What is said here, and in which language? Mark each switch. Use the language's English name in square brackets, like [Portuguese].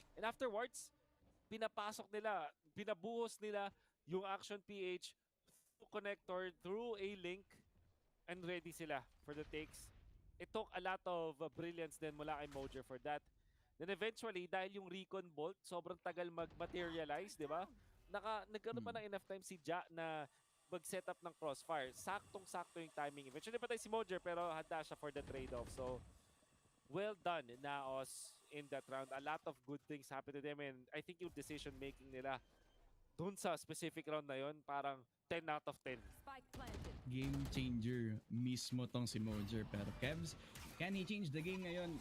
[English] And afterwards, [Filipino] pinapasok nila, pinabuhos nila yung [English] Action PH through connector, through a link, and [Filipino] ready sila [English] for the takes. It took a lot of brilliance din [Filipino] mula kay [English] Mojer for that. [Filipino] Then eventually, dahil yung recon bolt, sobrang tagal mag-materialize, di ba? Nagkaroon pa ng enough time si Ja na mag-set up ng crossfire. Saktong-sakto yung timing. Eventually patay si Mojer pero handa siya [English] for the trade-off. So, well done, NAOS, in that round. A lot of good things happened to them and I think yung decision-making nila [Filipino] dun sa specific round na yun, parang [English] 10 out of 10. Spike planted. Game changer [Filipino] mismo tong si [English] Mojer. Pero Kevs, can he change the game ngayon?